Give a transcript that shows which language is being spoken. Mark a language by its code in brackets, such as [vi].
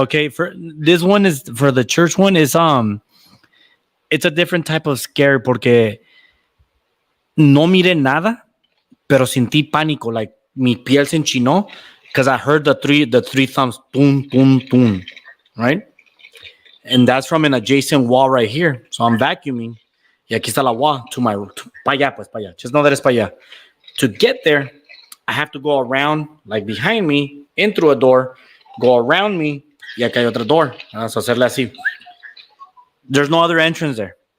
[en] Okay, for this one is for the church one is it's a different type of scare [es] porque no miré nada, pero sentí pánico, [en] like [es] mi piel se enchinó [en] because I heard the three thumbs, boom, boom, boom, right? And that's from an adjacent wall right here. So I'm vacuuming. [es] Y aquí está la wall pa allá. [en] Just know that it's pa allá. To get there, I have to go around, like behind me, in through a door, go around me, [es] y acá hay otro door. Vamos a hacerle así. [en] There's no other entrance there.